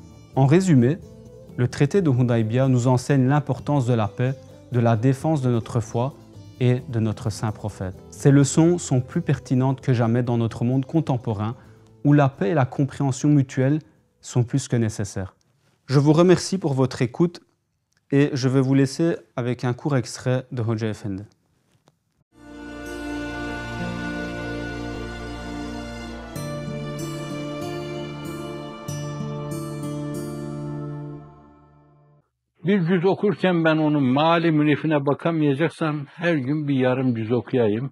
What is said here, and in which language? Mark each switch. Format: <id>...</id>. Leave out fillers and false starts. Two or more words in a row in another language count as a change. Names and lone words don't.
<fr>En résumé, le traité de Hudaybiyah nous enseigne l'importance de la paix, de la défense de notre foi et de notre saint prophète. Ces leçons sont plus pertinentes que jamais dans notre monde contemporain où la paix et la compréhension mutuelle sont plus que nécessaires. Je vous remercie pour votre écoute et je vais vous laisser avec un court extrait de Hoca Efendi.</fr> <tr>Bir cüz okurken ben onun mali münifine bakamayacaksam her gün bir yarım cüz okuyayım.</tr>